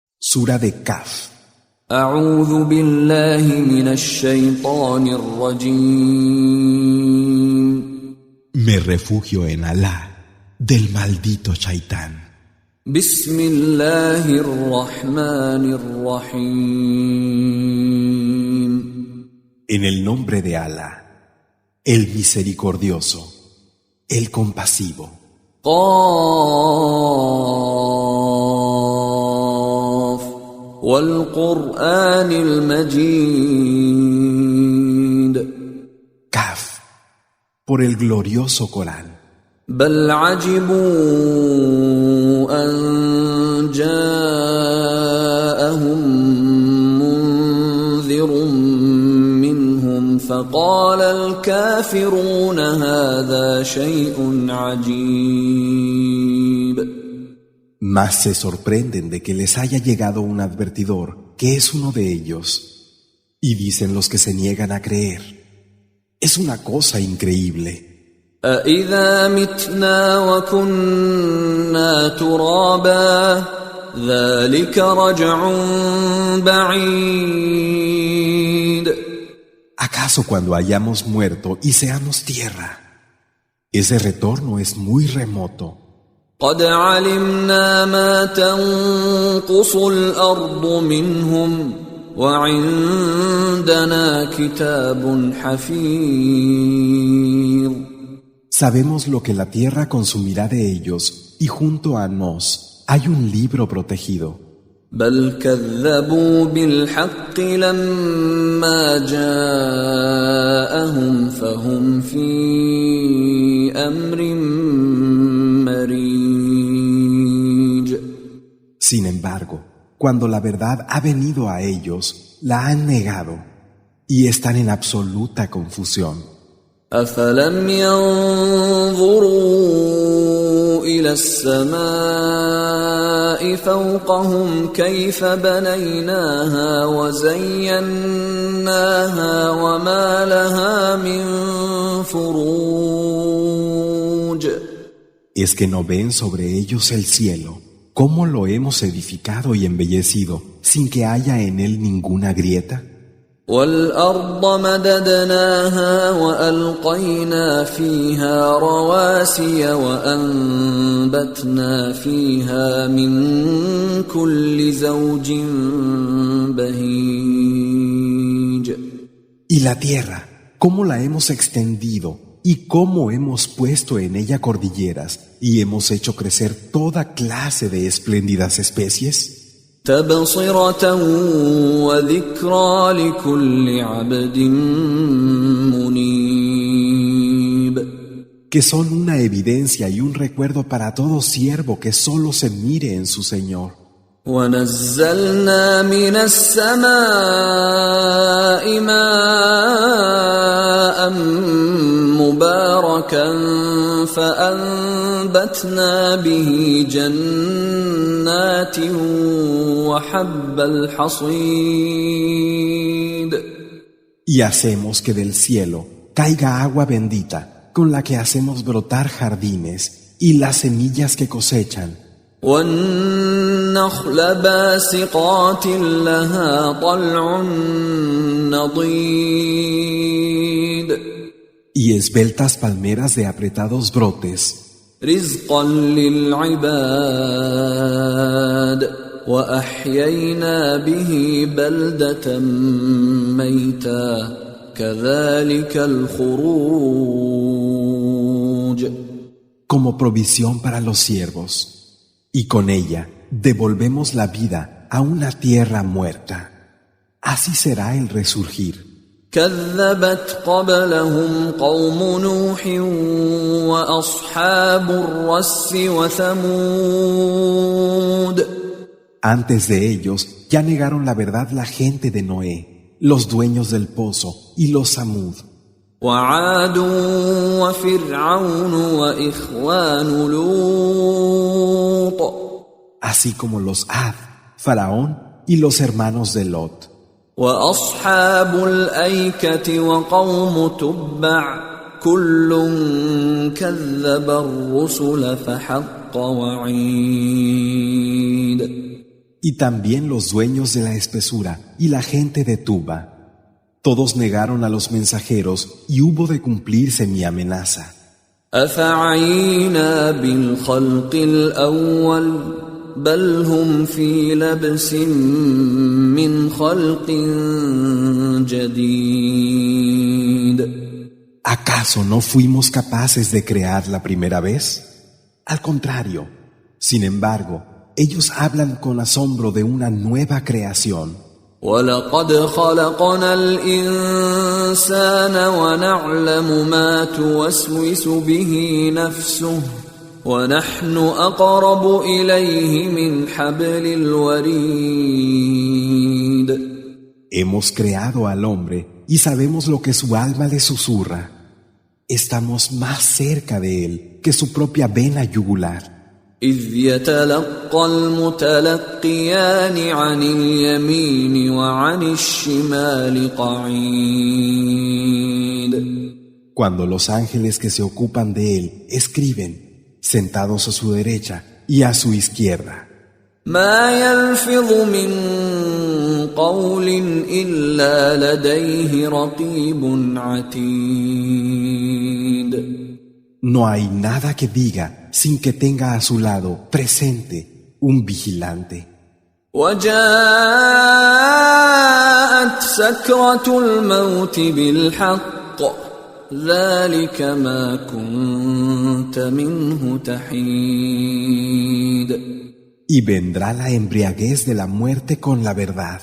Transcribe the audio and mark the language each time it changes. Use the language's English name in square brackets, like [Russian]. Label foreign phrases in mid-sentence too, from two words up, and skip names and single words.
[Spanish] Sura de Kaf. [Arabic] أعوذ بالله من الشيطان الرجيم. [Spanish] Me refugio en Alá, del maldito Shaitán. [Arabic] بسم الله الرحمن الرحيم. [Spanish] En el nombre de Alá, el misericordioso, el compasivo. [Arabic] قاف والقرآن المجيد. [Spanish] Kaf, por el glorioso Corán. [Arabic] بل عجبوا أن جاءهم منذر منهم فقال الكافرون هذا شيء عجيب. [Spanish] Más se sorprenden de que les haya llegado un advertidor, que es uno de ellos. Y dicen los que se niegan a creer: es una cosa increíble. [Arabic] أَإِذَا مِتْنَا وَكُنَّا تُرَابًا ذَلِكَ رَجْعٌ بَعِيدٌ. [Spanish] ¿Acaso cuando hayamos muerto y seamos tierra? Ese retorno es muy remoto. [Arabic] قَدْ عَلِمْنَا مَا تَنقُصُ الْأَرْضُ مِنْهُمْ وَعِندَنَا كِتَابٌ حَفِيظٌ. [Spanish] Sabemos lo que la tierra consumirá de ellos, y junto a nos hay un libro protegido. [Arabic] بل كذبوا بالحق لما جاءهم فهم في أمر مريج. [Spanish] Sin embargo, cuando la verdad ha venido a ellos, la han negado y están en absoluta confusión. [Arabic] أفلم ينظروا إلى السماء فوقهم كيف بنيناها وزيناها وما لها من فروج. [Spanish] ¿Es que no ven sobre ellos el cielo, cómo lo hemos edificado y embellecido, sin que haya en él ninguna grieta? [Arabic] والأرض مددناها وألقينا فيها رواسي وأنبتنا فيها من كل زوج بهيج. [Spanish] Y la tierra, cómo la hemos extendido y cómo hemos puesto en ella cordilleras y hemos hecho crecer toda clase de espléndidas especies. [Arabic] تبصرة وذكرى لكل عبد منيب. [Spanish] Que son una evidencia y un recuerdo para todo siervo que solo se mire en su Señor. [Arabic] ونزلنا من السماء ماء مباركا فأنبتنا به جنات وحب الحصيد. [Spanish] Y hacemos que del cielo caiga agua bendita, con la que hacemos brotar jardines y las semillas que cosechan. [Arabic] والنخل باسقات لها طلع نضيد. [Spanish] Y esbeltas palmeras de apretados brotes, [Arabic] رزقا للعباد وأحيينا به بلدة ميتا كذلك الخروج. [Spanish] como provisión para los siervos. Y con ella devolvemos la vida a una tierra muerta. Así será el resurgir. [Arabic] كذبت قبلهم قوم نوح وأصحاب الرس وثمود. [Spanish] Antes de ellos ya negaron la verdad la gente de Noé, los dueños del pozo y los Samud. [Arabic] وعاد وفرعون وإخوان لوط. [Spanish] Así como los Ad, Faraón y los hermanos de Lot. [Arabic] وأصحاب الأيكة وقوم تبع كل كذب الرسل فحق وعيد. [Spanish] Y también los dueños de la espesura y la gente de Tuba. Todos negaron a los mensajeros y hubo de cumplirse mi amenaza. [Arabic] أفعينا بالخلق الأول بل هم في لبس من خلق جديد. [Spanish] ¿Acaso no fuimos capaces de crear la primera vez? Al contrario, sin embargo, ellos hablan con asombro de una nueva creación. [Arabic] وَلَقَدْ خَلَقْنَا الْإِنسَانَ وَنَعْلَمُ مَا تُوَسْوِسُ بِهِ نَفْسُهُ وَنَحْنُ أَقْرَبُ إِلَيْهِ مِنْ حَبْلِ الْوَرِيدِ. [Spanish] Hemos creado al hombre y sabemos lo que su alma le susurra. Estamos más cerca de él que su propia vena yugular. [Arabic] إِذْ يَتَلَقَّى الْمُتَلَقِّيَانِ عَنِ الْيَمِينِ وَعَنِ الشِّمَالِ قَعِيدٌ. [Spanish] Cuando los ángeles que se ocupan de él escriben, sentados a su derecha y a su izquierda. [Arabic] مَا يَلْفِظُ مِن قَوْلٍ إِلَّا لَدَيْهِ رَقِيبٌ عَتِيدٌ. [Spanish] No hay nada que diga sin que tenga a su lado presente un vigilante. [Arabic] وَجَاءَتْ سَكْرَةُ الْمَوْتِ بِالْحَقِّ ذَلِكَ مَا كُنتَ مِنْهُ تَحِيدٌ. [Spanish] Y vendrá la embriaguez de la muerte con la verdad.